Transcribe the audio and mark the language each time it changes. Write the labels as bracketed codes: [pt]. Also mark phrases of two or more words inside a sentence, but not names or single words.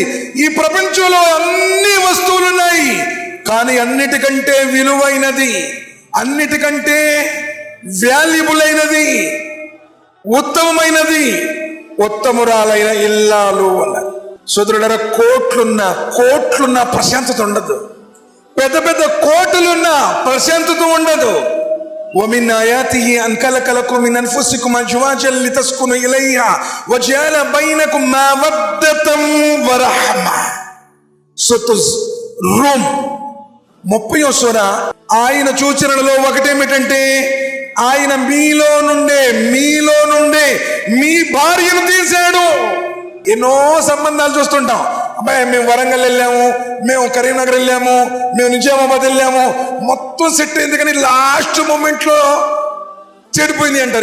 [te] ఈ ప్రపంచంలో అన్ని వస్తువులు ఉన్నాయి, కానీ అన్నిటికంటే విలువైనది, అన్నిటికంటే వాల్యుబుల్ అయినది, ఉత్తమమైనది ఉత్తమురాలైన ఇల్లాలు అన్నారు. సోదరులారా, కోట్లున్న ప్రశాంతత ఉండదు. పెద్ద పెద్ద కోటలున్న ప్రశాంతత ఉండదు. [ar] ومن آياته أن خلق لكم من أنفسكم أزواجا لتسكنوا إليها وجعل بينكم مودة ورحمة. [te] సూరతుల్ రూమ్ 30వ సూర. ఆయన సూచనలలో ఒకటేమిటంటే ఆయన మీలో నుండే మీ భార్యను తీశాడు. ఎన్నో సంబంధాలు చూస్తుంటాం. అబ్బాయి మేము వరంగల్ వెళ్ళాము, మేము కరీంనగర్ వెళ్ళాము, మేము నిజామాబాద్ వెళ్ళాము, మొత్తం సెట్ అయింది, కానీ [en] last moment [te] లో చెడిపోయింది అంటారు.